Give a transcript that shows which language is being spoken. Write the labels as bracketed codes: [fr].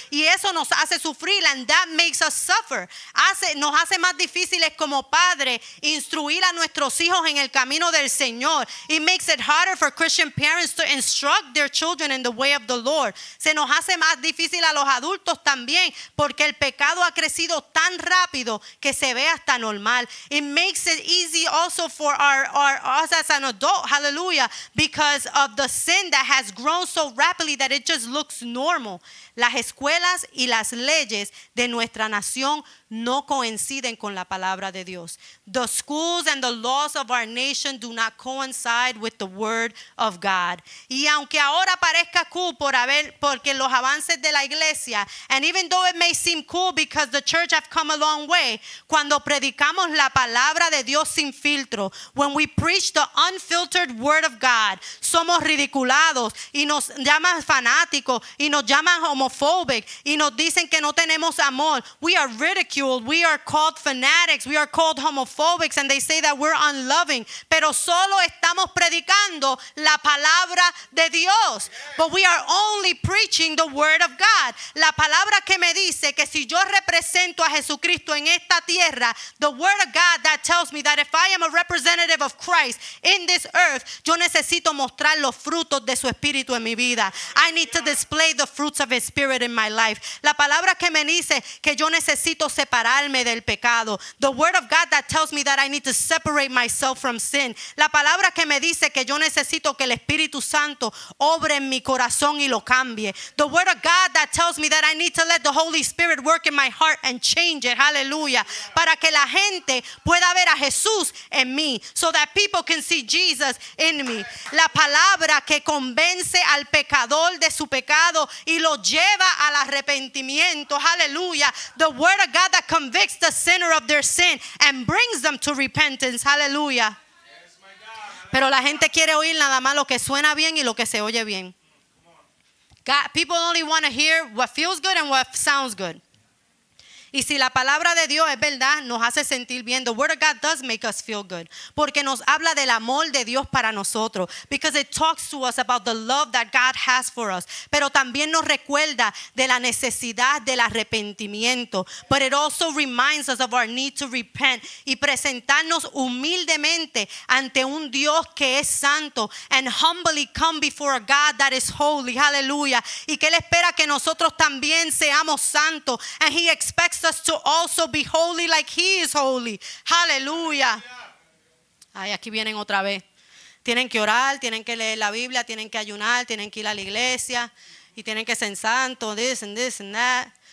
[es] Y eso nos hace sufrir, [en] and that makes us suffer. [es] Nos hace más difíciles como padres instruir a nuestros hijos en el camino del Señor. [en] It makes it harder for Christian parents to instruct their children in the way of the Lord. [es] Se nos hace más difícil a los adultos también, porque el pecado ha crecido tan rápido que se ve hasta normal. [en] It makes it easy also for us as an adult, hallelujah, because of the sin that has grown so rapidly that it just looks normal. [es] Las escuelas y las leyes de nuestra nación no coinciden con la palabra de Dios. [en] The schools and the laws of our nation do not coincide with the word of God. [es] Y aunque ahora parezca cool porque los avances de la iglesia, [en] and even though it may seem cool because the church have come a long way, [es] cuando predicamos la palabra de Dios sin filtro, [en] when we preach the unfiltered word of God, [es] somos ridiculados y nos llaman fanáticos y nos llaman homophobic y nos dicen que no tenemos amor. [en] We are ridiculed. We are called fanatics. We are called homophobics, and they say that we're unloving. [es] Pero solo estamos predicando la palabra de Dios. [en] But we are only preaching the word of God. [es] La palabra que me dice que si yo represento a Jesucristo en esta tierra, [en] the word of God that tells me that if I am a representative of Christ in this earth, [es] yo necesito mostrar los frutos de su espíritu en mi vida. [en] I need to display the fruits of his spirit in my life. [es] La palabra que me dice que yo necesito separarme del pecado. [en] The word of God that tells me that I need to separate myself from sin. [es] La palabra que me dice que yo necesito que el Espíritu Santo obre en mi corazón y lo cambie. [en] The word of God that tells me that I need to let the Holy Spirit work in my heart and change it. Hallelujah. [es] Para que la gente pueda ver a Jesús en mí. [en] So that people can see Jesus in me. [es] La palabra que convence al pecador de su pecado y lo lleva al arrepentimiento. [en] Hallelujah. The word of God that convicts the sinner of their sin and brings them to repentance. Hallelujah. [es] Pero la gente quiere oír nada más lo que suena bien y lo que se oye bien. [en] People only want to hear what feels good and what sounds good. [es] Y si la palabra de Dios es verdad, nos hace sentir bien. [en] The word of God does make us feel good. [es] Porque nos habla del amor de Dios para nosotros. [en] Because it talks to us about the love that God has for us. [es] Pero también nos recuerda de la necesidad del arrepentimiento. [en] But it also reminds us of our need to repent. [es] Y presentarnos humildemente ante un Dios que es santo. [en] And humbly come before a God that is holy. Hallelujah. [es] Y que Él espera que nosotros también seamos santos. [en] And He expects us to also be holy like He is holy. [es] Hallelujah. Ay, aquí vienen otra vez. Tienen que orar, tienen que leer la Biblia, tienen que ayunar, tienen que ir a la iglesia y tienen que ser santos, [en] this and that.